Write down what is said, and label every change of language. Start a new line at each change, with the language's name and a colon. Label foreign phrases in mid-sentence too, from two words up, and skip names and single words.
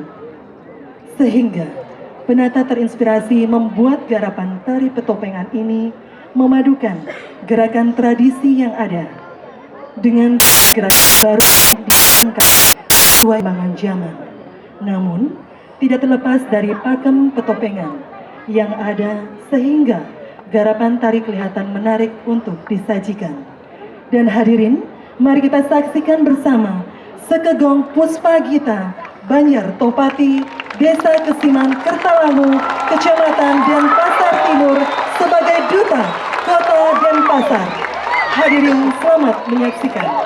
Indonesian: Sehingga penata terinspirasi membuat garapan tari petopengan ini memadukan gerakan tradisi yang ada dengan gerakan baru yang diangkat sesuai perkembangan zaman. Namun, tidak terlepas dari pakem petopengan yang ada sehingga garapan tari kelihatan menarik untuk disajikan. Dan hadirin, mari kita saksikan bersama Sekegong Puspa Gita, Banjar Topati, Desa Kesiman Kertalango, Kecamatan Denpasar Timur sebagai Duta Kota Denpasar. Hadirin selamat menyaksikan.